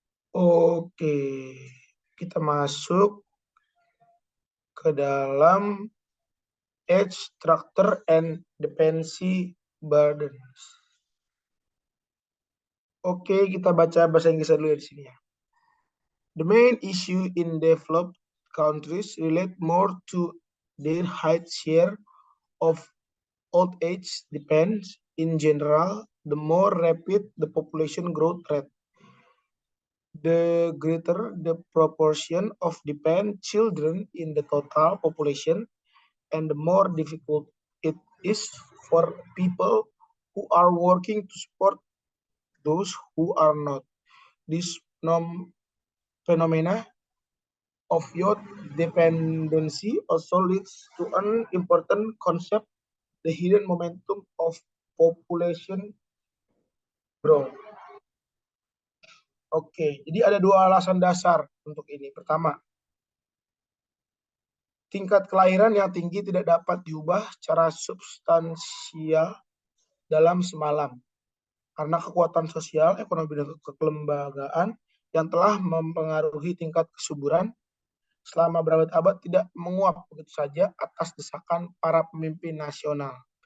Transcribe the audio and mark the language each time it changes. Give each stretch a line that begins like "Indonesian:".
Indonesian: Oke, kita masuk ke dalam
English: age structure and dependency burdens.
Indonesian: Oke, kita baca bahasa Inggris dulu di sini ya.
English: The main issue in developed countries relate more to their high share of old age depends in general, the more rapid the population growth rate, the greater the proportion of dependent children in the total population, and the more difficult it is for people who are working to support those who are not. This phenomena of youth dependency also leads to an important concept, the hidden momentum of population growth.
Indonesian: Oke, jadi ada 2 alasan dasar untuk ini. Pertama, tingkat kelahiran yang tinggi tidak dapat diubah secara substansial dalam semalam karena kekuatan sosial, ekonomi, dan kelembagaan yang telah mempengaruhi tingkat kesuburan selama berabad-abad tidak menguap begitu saja atas desakan para pemimpin nasional.